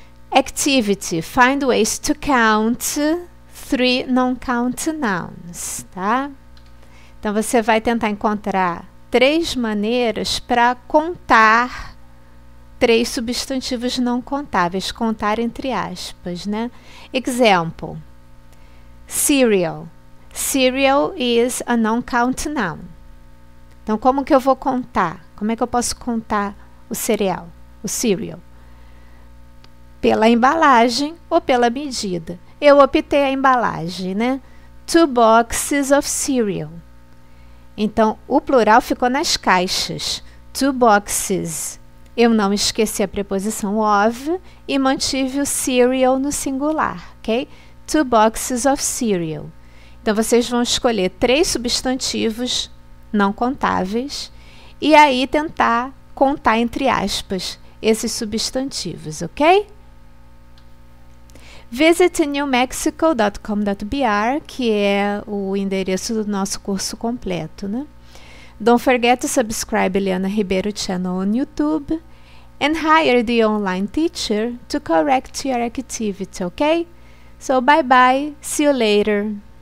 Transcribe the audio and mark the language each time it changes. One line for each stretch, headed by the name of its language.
English: Activity. Find ways to count 3 non-count nouns, tá?
Portuguese: Então, você vai tentar encontrar 3 maneiras para contar 3 substantivos não contáveis, contar entre aspas, né?
English: Example. Cereal. Cereal is a non-count noun.
Portuguese: Então, como que eu vou contar? Como é que eu posso contar o cereal, o cereal? Pela embalagem ou pela medida. Eu optei a embalagem, né?
English: 2 boxes of cereal.
Portuguese: Então, o plural ficou nas caixas.
English: 2 boxes.
Portuguese: Eu não esqueci a preposição of e mantive o cereal no singular, ok?
English: 2 boxes of cereal.
Portuguese: Então, vocês vão escolher 3 substantivos não contáveis e aí tentar contar entre aspas esses substantivos, ok?
English: Visit
Portuguese: newmexico.com.br, que é o endereço do nosso curso completo, né?
English: Don't forget to subscribe Eliana Ribeiro channel on YouTube and hire the online teacher to correct your activity, okay? So bye bye, see you later.